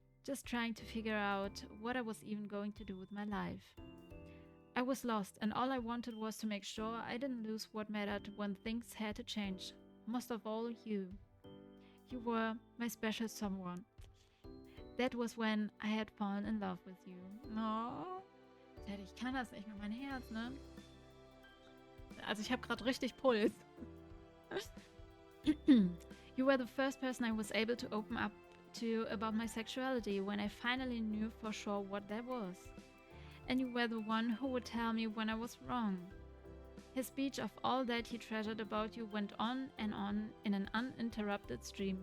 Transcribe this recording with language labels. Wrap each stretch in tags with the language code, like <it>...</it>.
<en>just trying to figure out what I was even going to do with my life. I was lost, and all I wanted was to make sure I didn't lose what mattered when things had to change. Most of all, you. You were my special someone. That was when I had fallen in love with you. No.</en> <de>Ich kann das nicht mit meinem Herz, ne? Also ich habe gerade richtig Puls.</de> <en>You were the first person I was able to open up to about my sexuality when I finally knew for sure what that was. And you were the one who would tell me when I was wrong. His speech of all that he treasured about you went on and on in an uninterrupted stream.</en>